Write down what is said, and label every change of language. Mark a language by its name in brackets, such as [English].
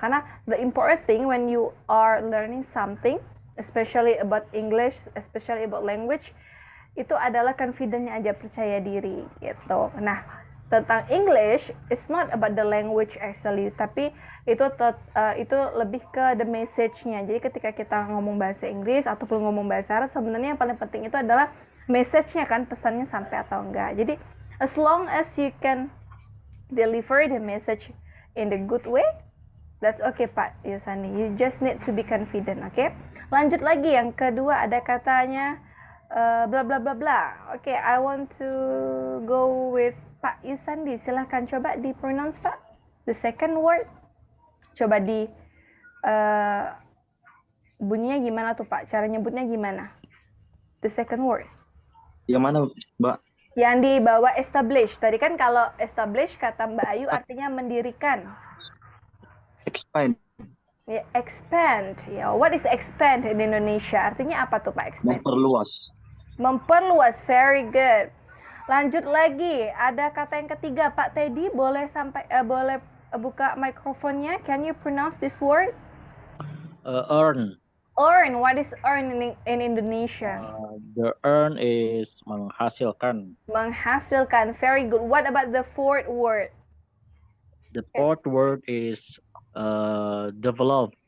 [Indonesian] Karena [English] the important thing when you are learning something, especially about English, especially about language, [Indonesian] itu adalah confidence-nya aja, percaya diri gitu. Nah, tentang [English] English, it's not about the language actually, [Indonesian] tapi itu lebih ke [English] the message-nya. [Indonesian] Jadi ketika kita ngomong bahasa Inggris ataupun ngomong bahasa Arab, sebenarnya yang paling penting itu adalah message-nya kan, pesannya sampai atau enggak. Jadi [English] as long as you can deliver the message in the good way, that's okay Pak Yusani. You just need to be confident, okay? [Indonesian] Lanjut lagi, yang kedua ada katanya bla bla bla bla. [English] Okay, I want to go with Pak Yusandi. [Indonesian] Silahkan coba di pronounce Pak. [English] The second word. [Indonesian] Coba di bunyinya gimana tuh Pak? Cara nyebutnya gimana? [English] The second word. [Indonesian] Yang mana Mbak? Yang di bawah establish. Tadi kan kalau establish kata Mbak Ayu artinya mendirikan. [English] Expand. Ya, expand. Ya, what is expand in Indonesia? [Indonesian] Artinya apa tuh Pak [English] expand? [Indonesian] Memperluas. [English] Memperluas, very good. [Indonesian] Lanjut lagi, ada kata yang ketiga. Pak Teddy boleh boleh buka mikrofonnya. [English] Can you pronounce this word? Earn. Earn. What is earn in Indonesia? The earn is menghasilkan. Menghasilkan. Very good. What about the fourth word? The fourth word is develop.